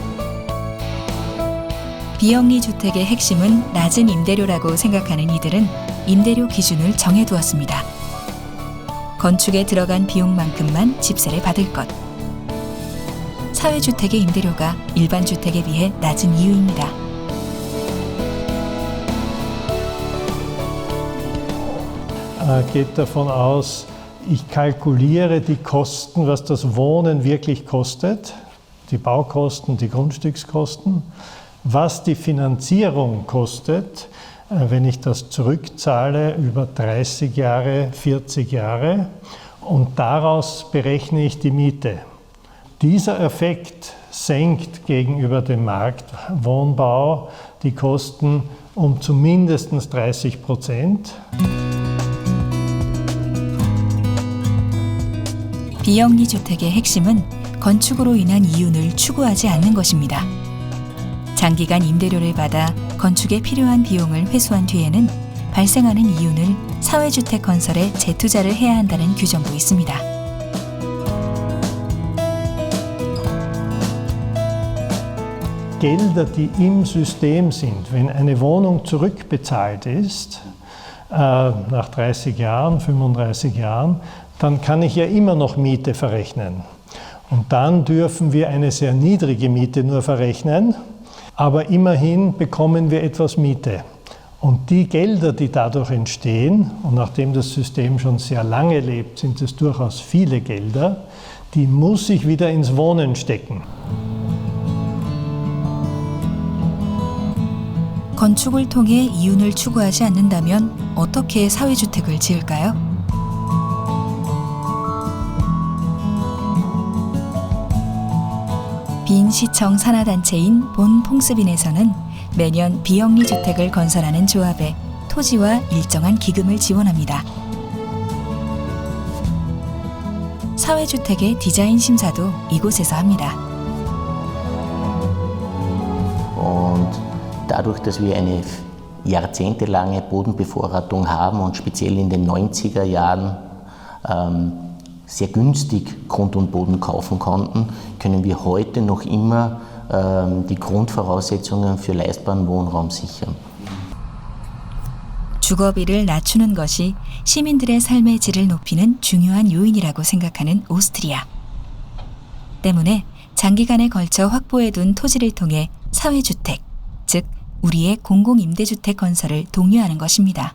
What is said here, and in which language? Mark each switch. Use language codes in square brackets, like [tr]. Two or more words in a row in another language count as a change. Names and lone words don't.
[ko] 비영리 주택의 핵심은 낮은 임대료라고 생각하는 이들은 임대료 기준을 정해두었습니다. 건축에 들어간 비용만큼만 집세를 받을 것. 사회주택의 임대료가 일반 주택에 비해 낮은 이유입니다. [de] Geht davon aus, Ich kalkuliere die Kosten, was das Wohnen wirklich kostet, die Baukosten, die Grundstückskosten, was die Finanzierung kostet, wenn ich das zurückzahle über 30 Jahre, 40 Jahre, und daraus berechne ich die Miete. Dieser Effekt senkt gegenüber dem Marktwohnbau die Kosten um zumindest 30%. [ko] 비영리 주택의 핵심은 건축으로 인한 이윤을 추구하지 않는 것입니다. 장기간 임대료를 받아 건축에 필요한 비용을 회수한 뒤에는 발생하는 이윤을 사회주택 건설에 재투자를 해야 한다는 규정도 있습니다. [de] Gelder, die im System sind, wenn eine Wohnung zurückbezahlt ist, nach 30 Jahren, 35 Jahren, dann kann ich ja immer noch Miete verrechnen. Und dann dürfen wir eine sehr niedrige Miete nur verrechnen, aber immerhin bekommen wir etwas Miete. Und die Gelder, die dadurch entstehen, und nachdem das System schon sehr lange lebt, sind es durchaus viele Gelder, die muss ich wieder ins Wohnen stecken. [ko] 건축을 통해 이윤을 추구하지 않는다면 어떻게 사회주택을 지을까요? 빈시청 산하단체인 본퐁스빈에서는 매년 비영리 주택을 건설하는 조합에 토지와 일정한 기금을 지원합니다. 사회주택의 디자인 심사도 이곳에서 합니다. [de] Dadurch, dass wir eine jahrzehntelange Bodenbevorratung haben und speziell in den 90er Jahren sehr günstig Grund und Boden kaufen konnten, können wir heute noch immer die Grundvoraussetzungen für leistbaren Wohnraum sichern. [ko] 주거비를 낮추는 것이 시민들의 삶의 질을 높이는 중요한 요인이라고 생각하는 오스트리아. 때문에 장기간에 걸쳐 확보해둔 토지를 통해 사회주택, 즉 우리의 공공임대주택 건설을 독려하는 것입니다.